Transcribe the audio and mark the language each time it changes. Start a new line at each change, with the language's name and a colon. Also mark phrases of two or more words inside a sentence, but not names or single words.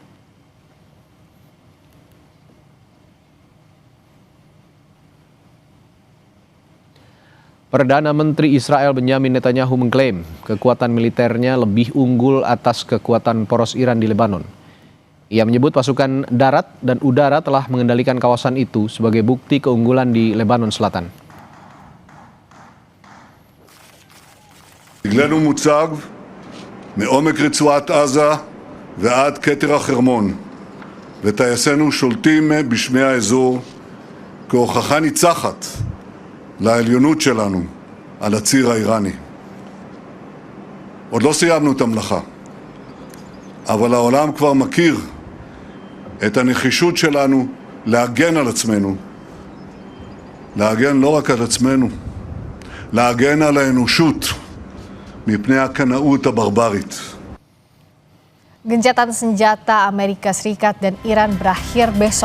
Indonesian: Perdana Menteri Israel Benyamin Netanyahu mengklaim kekuatan militernya lebih unggul atas kekuatan poros Iran di Lebanon. Ia menyebut pasukan darat dan udara telah mengendalikan kawasan itu sebagai bukti keunggulan di Lebanon Selatan.
Hebrew: דגלנו מוצב מעומק רצועת עזה ועד כתר החרמון, וטייסינו שולטים בשמי האזור כהוכחה ניצחת לעליונות שלנו על הציר האיראני. עוד לא סיימנו את המלאכה, אבל העולם כבר מכיר את הנחישות שלנו להגן על עצמנו להגן לא רק על עצמנו, להגן על האנושות מפני הקנאות הברברית.
Indonesian: Gencatan senjata Amerika Serikat dan Iran berakhir besok.